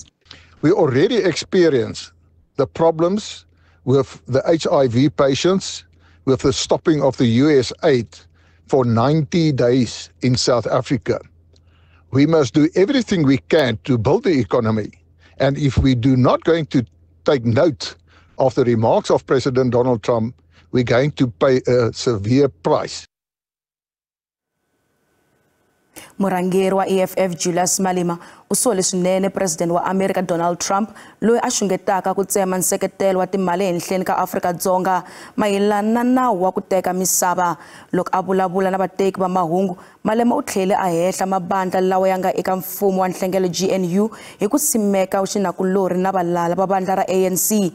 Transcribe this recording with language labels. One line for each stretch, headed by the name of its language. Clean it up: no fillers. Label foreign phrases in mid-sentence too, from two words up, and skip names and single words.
English: We already experience the problems with the HIV patients, with the stopping of the US aid for 90 days in South Africa. We must do everything we can to build the economy. And if we do not going to take note of the remarks of President Donald Trump, we're going to pay a severe price.
Tsonga: Murangeri wa EFF Julius Malema usole swinene President wa America Donald Trump loyi a xungetaka ku tsema nseketelo wa timali ehenhleni ka Afrika-Dzonga mayelana na nawu wa ku teka misava. Loko a vulavula na vateki va mahungu, Malema u tlhele a hehla mabandla lawa ya nga eka mfumo wa nhlengelo GNU hi ku simeka xinakulori na valala va bandla ra ANC.